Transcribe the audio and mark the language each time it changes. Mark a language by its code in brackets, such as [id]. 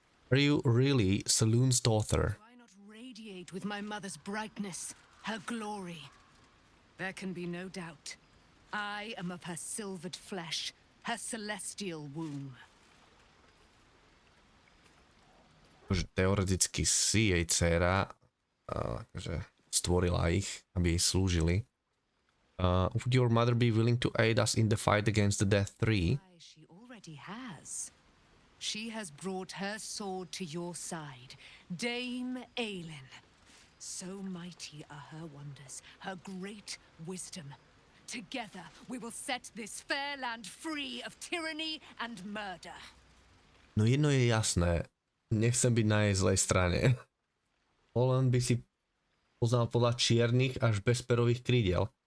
[en] Are you really Selûne's daughter? Why not radiate with my mother's brightness, her glory? There can be no doubt. I am of her silvered flesh, her celestial womb. [sk] Teoreticky si jej dcéra, akože stvorila ich, aby jej slúžili. [en] Would your mother be willing to aid us in the fight against the Death Tree? She already has. She has brought her sword to your side, Dame Aelin. So mighty are her wonders, her great wisdom. Together we will set this fair land free of tyranny and murder. [sk] No jedno je jasné. Nechcem byť na jej zlej strane. Olen by si poznal podľa čiernych až bezperových krídel.